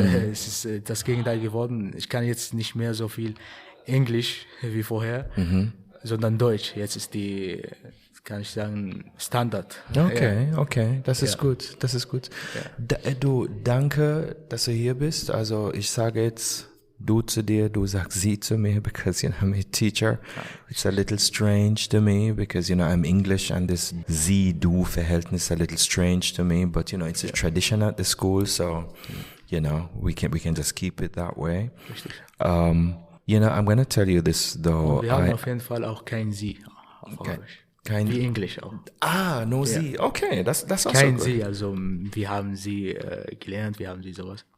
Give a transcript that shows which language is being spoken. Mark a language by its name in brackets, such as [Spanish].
[German] Es ist das Gegenteil geworden. Ich kann jetzt nicht mehr so viel Englisch wie vorher, sondern Deutsch. Jetzt ist kann ich sagen, Standard. Okay, das ist gut. Ja. Du, danke, dass du hier bist. Also ich sage jetzt du zu dir, du sagst sie zu mir, [English] because I'm a teacher. It's a little strange to me, because I'm English, and this sie-du-Verhältnis is a little strange to me, but it's a tradition at the school, so we can just keep it that way. I'm going to tell you this though. [German] Und wir haben auf jeden Fall auch kein sie auf Arabisch. Wie Englisch auch. [English] No sie. Okay, that's also [German] kein [English] good. [German] sie, also wir haben sie gelernt, wir haben sie sowas.